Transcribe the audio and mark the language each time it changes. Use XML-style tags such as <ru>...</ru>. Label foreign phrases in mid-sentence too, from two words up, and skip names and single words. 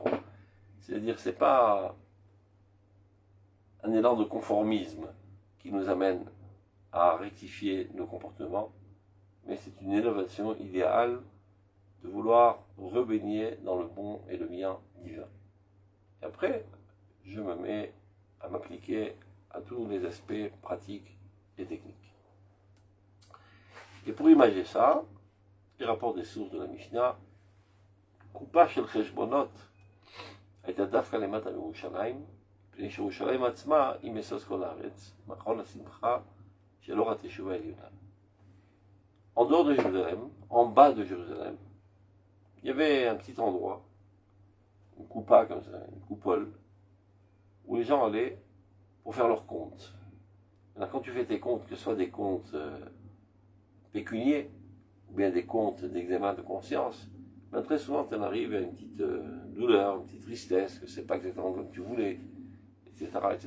<fr>C'est-à-dire, c'est pas un élan de conformisme qui nous amène à rectifier nos comportements, mais c'est une élévation idéale de vouloir rebaigner dans le bon et le bien divin. Et après, je me mets à m'appliquer à tous les aspects pratiques et techniques. Et pour imager ça, les rapports des sources de la Mishnah,</fr> <he>קופה של חשבונות, הייתה דווקא למטה מירושלים, מפני שירושלים עצמה היא משוש כל הארץ, מכון השמחה של אור התשובה העליונה.</he> <fr>En dehors de Jérusalem, en bas de Jérusalem, il y avait un petit endroit, une coupa comme ça, une coupole, où les gens allaient pour faire leurs comptes. Maintenant, quand tu fais tes comptes, que ce soit des comptes pécuniers, ou bien des comptes d'examen de conscience, ben très souvent tu en arrives à une petite douleur, une petite tristesse, que c'est pas exactement comme tu voulais, etc., etc.</fr>